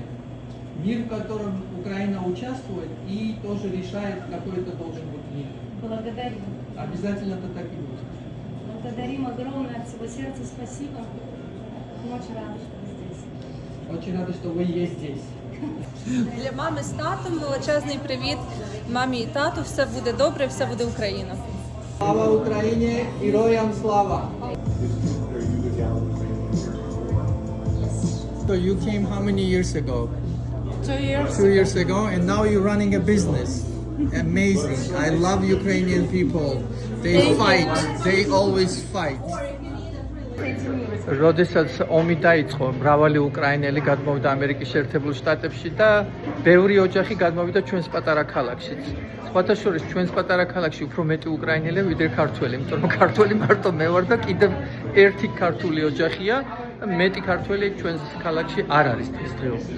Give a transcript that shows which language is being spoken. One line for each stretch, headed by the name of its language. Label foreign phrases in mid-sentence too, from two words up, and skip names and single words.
Russian: Мир, в котором Украина участвует и тоже решает, какой это должен быть мир. Благодарим. Обязательно это так и будет. Благодарим огромное от всего сердца. Спасибо. Мы очень рады, что вы здесь. Очень рада, что вы есть здесь.
Ukrainian: Для мами з татом величезний привіт. Мамі і тату, все буде добре, все буде Україна. Слава Україні, героям слава!
English: So you came how many years ago? 2 years. 2 years ago, and now you're running a business. Amazing. I love Ukrainian people. They fight. They always fight.
Georgian: როდესაც ომი დაიწყო, მრავალი უკრაინელი გადმოვიდა ამერიკის შეერთებულ შტატებში და ბევრი ოჯახი გადმოვიდა ჩვენს პატარა ქალაქშიც. სხვათა შორის ჩვენს პატარა ქალაქში უფრო მეტი უკრაინელია ვიდრე ქართველი, იმიტომ რომ ქართველი მარტო მე ვარ და კიდევ ერთი ქართული ოჯახია და მეტი ქართველი ჩვენს ქალაქში არ არის დღესდღეობით.